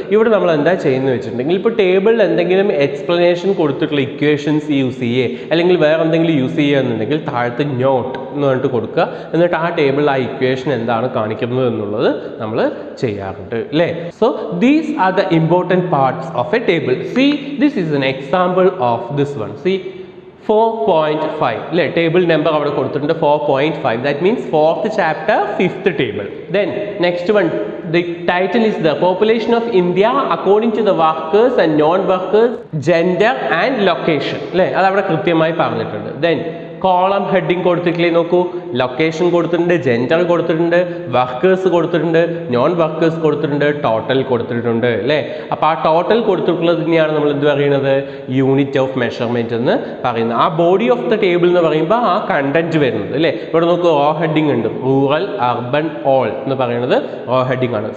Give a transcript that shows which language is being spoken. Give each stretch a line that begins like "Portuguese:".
Malayalam: ഇവിടെ നമ്മൾ എന്താ ചെയ്യുന്നത് വെച്ചിട്ടുണ്ടെങ്കിൽ, ഇപ്പോൾ ടേബിളിൽ എന്തെങ്കിലും എക്സ്പ്ലനേഷൻ കൊടുത്തിട്ടുള്ള ഇക്വേഷൻസ് യൂസ് ചെയ്യേ അല്ലെങ്കിൽ വേറെ എന്തെങ്കിലും യൂസ് ചെയ്യുക എന്നുണ്ടെങ്കിൽ താഴത്ത് നോട്ട് എന്ന് പറഞ്ഞിട്ട് കൊടുക്കുക. എന്നിട്ട് ആ ടേബിളിൽ ആ ഇക്വേഷൻ എന്താണ് കാണിക്കുന്നത് എന്നുള്ളത് നമ്മൾ ചെയ്യാറുണ്ട് അല്ലേ.
English: So these are the important parts of a table. See this is an example of this one.
Malayalam: C 4.5 അല്ലേ, ടേബിൾ നമ്പർ അവിടെ കൊടുത്തിട്ടുണ്ട് 4.5.
English: That means 4th chapter 5th table. Then next one, the title is the population of India according to the workers and non-workers, gender and location അല്ലേ,
Malayalam: അത് അവിടെ കൃത്യമായി പറഞ്ഞിട്ടുണ്ട്. Then column heading കൊടുത്തിട്ടില്ലേ നോക്കൂ, location കൊടുത്തിട്ടുണ്ട്, gender കൊടുത്തിട്ടുണ്ട്, വർക്കേഴ്സ് കൊടുത്തിട്ടുണ്ട്, non workers കൊടുത്തിട്ടുണ്ട്, ടോട്ടൽ കൊടുത്തിട്ടുണ്ട് അല്ലേ. അപ്പോൾ ആ ടോട്ടൽ കൊടുത്തിട്ടുള്ളത് തന്നെയാണ് നമ്മൾ എന്ത് പറയുന്നത്, യൂണിറ്റ് ഓഫ് മെഷർമെൻറ്റ് എന്ന് പറയുന്നത്. ആ ബോഡി ഓഫ് ദ ടേബിൾ എന്ന് പറയുമ്പോൾ ആ കണ്ടന്റ് വരുന്നത് അല്ലേ. ഇവിടെ നോക്കൂ, റോ ഹെഡിങ് ഉണ്ട്, റൂറൽ, അർബൻ, ഓൾ എന്ന് പറയുന്നത് റോ ഹെഡിങ് ആണ്.